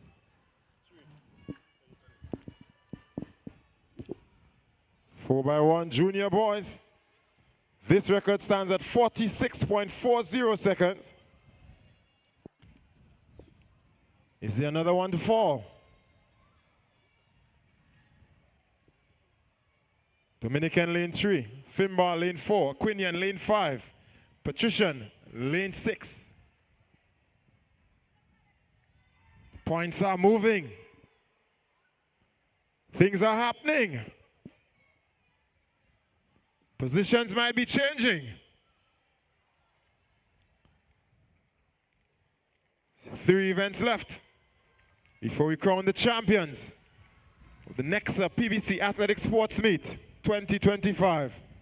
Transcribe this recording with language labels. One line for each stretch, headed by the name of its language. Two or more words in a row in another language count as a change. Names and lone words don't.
English: 4x1 junior boys. This record stands at 46.40 seconds. Is there another one to fall? Dominican lane 3, Fimba lane 4, Quinian lane 5, Patrician lane 6. Points are moving. Things are happening. Positions might be changing. 3 events left before we crown the champions of the next PBC Athletic Sports Meet 2025.